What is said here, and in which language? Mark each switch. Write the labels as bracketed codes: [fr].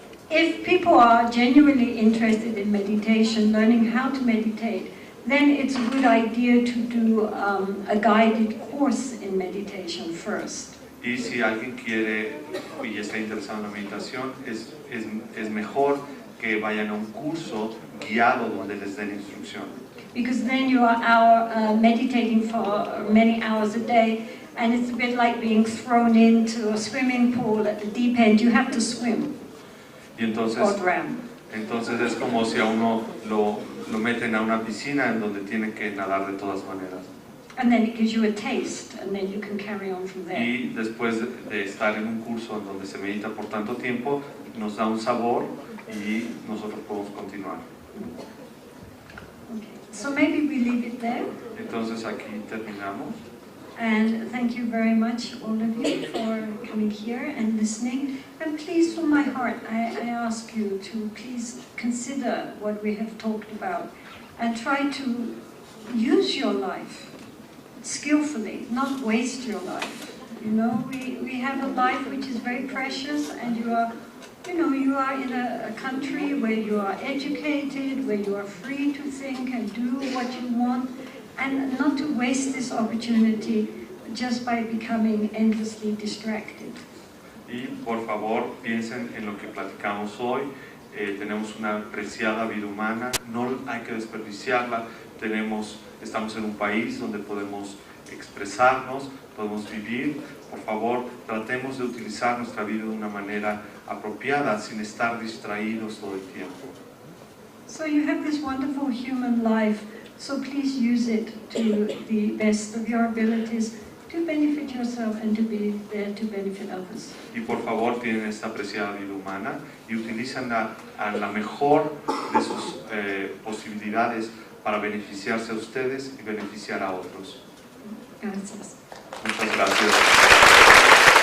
[en] If people are genuinely interested in meditation, learning how to meditate, then it's a good idea to do a guided course in meditation first. [es] Y si alguien quiere y está interesado en la meditación, es mejor que vayan a un curso guiado donde les den instrucción. [en] Because then you are meditating for many hours a day, and it's a bit like being thrown into a swimming pool at the deep end. You have to swim [es] Y entonces, [en] or drown. [es] entonces es como si a uno lo meten a una piscina en donde tiene que nadar de todas maneras. [en] And then it gives you a taste, and then you can carry on from there. [es] Y después de estar en un curso en donde se medita por tanto tiempo, nos da un sabor y nosotros podemos continuar. [en] Okay. So maybe we leave it there. [es] Entonces aquí terminamos. [en] And thank you very much, all of you, for coming here and listening. And please, from my heart, I ask you to please consider what we have talked about and try to use your life skillfully, not waste your life. You know, we have a life which is very precious, and you are in a country where you are educated, where you are free to think and do what you want, and not to waste this opportunity just by becoming endlessly distracted. [es] Y por favor, piensen en lo que platicamos hoy. Tenemos una preciada vida humana, no hay que desperdiciarla. Estamos en un país donde podemos expresarnos, podemos vivir. Por favor, tratemos de utilizar nuestra vida de una manera apropiada, sin estar distraídos todo el tiempo. [en] So you have this wonderful human life, so please use it to the best of your abilities to benefit yourself and to be there to benefit others. [es] Y por favor, tienen esta preciada vida humana y utilízanla a la mejor de sus posibilidades para beneficiarse a ustedes y beneficiar a otros. Gracias. Muchas gracias.